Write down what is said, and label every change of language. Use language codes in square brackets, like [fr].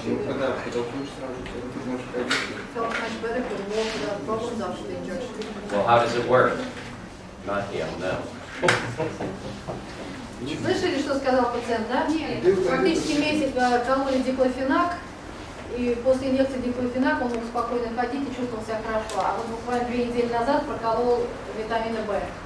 [ru] Ну, когда подолкнешь сразу, ты можешь ходить. [en] Felt much better, could walk without problems after the injection. Well, how does it work? Not him, no. [ru] Слышали, что сказал пациент, да? Практически месяц кололи диклофенак, и после инъекции диклофенак он мог спокойно ходить и чувствовал себя хорошо. А вот буквально 2 недели назад проколол витамина В.